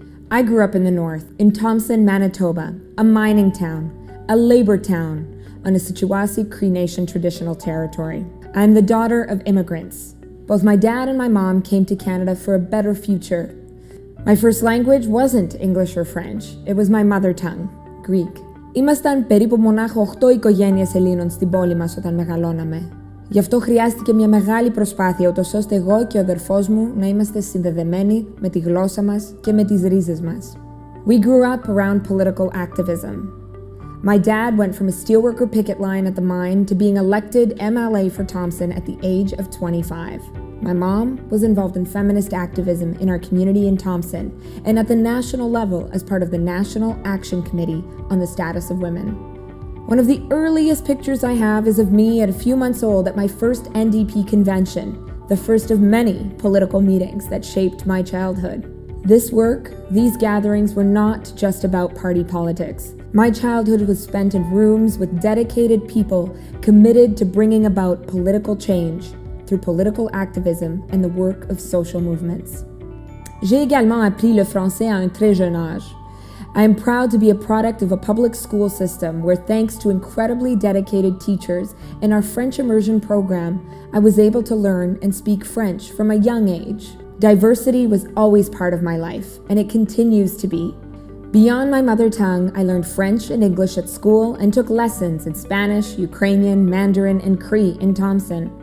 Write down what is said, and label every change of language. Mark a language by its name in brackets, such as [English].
[English] I grew up in the north, in Thompson, Manitoba, a mining town, a labor town, on a Sichuase Cree Nation traditional territory. I am the daughter of immigrants. Both my dad and my mom came to Canada for a better future. My first language wasn't English or French. It was my mother tongue, Greek. [Greek] Ήμασταν περίπου μονάχα 8 οικογένειες Ελλήνων στην πόλη μας όταν μεγαλώναμε. Γι' αυτό χρειάστηκε μια μεγάλη προσπάθεια, ούτως ώστε εγώ και ο αδερφός μου να είμαστε συνδεδεμένοι με τη γλώσσα μας και με τις ρίζες μας. [English] We grew up around political activism. My dad went from a steelworker picket line at the mine to being elected MLA for Thompson at the age of 25. My mom was involved in feminist activism in our community in Thompson and at the national level as part of the National Action Committee on the Status of Women. One of the earliest pictures I have is of me at a few months old at my first NDP convention, the first of many political meetings that shaped my childhood. This work, these gatherings were not just about party politics. My childhood was spent in rooms with dedicated people committed to bringing about political change through political activism and the work of social movements. [French] J'ai également appris le français à un très jeune âge. [English] I am proud to be a product of a public school system where, thanks to incredibly dedicated teachers and our French immersion program, I was able to learn and speak French from a young age. Diversity was always part of my life, and it continues to be. Beyond my mother tongue, I learned French and English at school and took lessons in Spanish, Ukrainian, Mandarin, and Cree in Thompson.